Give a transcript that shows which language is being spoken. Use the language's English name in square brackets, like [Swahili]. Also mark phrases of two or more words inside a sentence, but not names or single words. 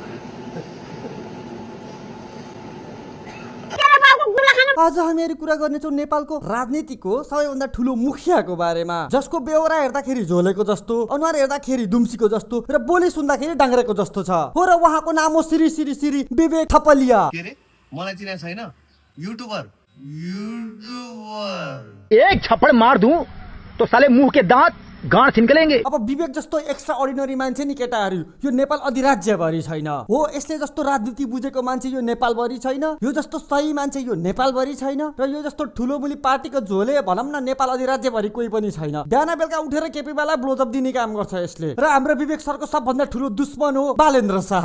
[Nepali] आज हामीहरु कुरा गर्नेछौँ नेपालको राजनीतिको सबैभन्दा ठुलो मुखियाको बारेमा, जसको बेहोरा हेर्दाखेरि झोलेको जस्तो, अनुहार हेर्दाखेरि दुम्सीको जस्तो र बोली सुन्दाखेरि डाङ्ग्रेको जस्तो छ। हो र उहाँको नाम हो श्री श्री श्री विवेक थपलिया। के रे मलाई चिने छैन? युट्युबर [Hindi] एक थप्पड़ मार दूं तो साले मुंह के दांत गांठ निकलेंगे। [Nepali] अब विवेक जस्तो [English] extra ordinary [Nepali] मान्छे नि केटाहरू यो नेपाल अधिराज्यभरि छैन। हो, यसले जस्तो राजनीति बुझेको मान्छे यो नेपालभरि छैन। यो जस्तो सही मान्छे यो नेपालभरि छैन। र यो जस्तो ठुलो मुली पार्टीको झोले भनौँ न नेपाल अधिराज्यभरि कोही पनि छैन। बिहान बेलुका उठेर केपीवाला ब्लोजअप दिने काम गर्छ यसले। र हाम्रो विवेक सरको सबभन्दा ठुलो दुश्मन हो बालेन्द्र शाह।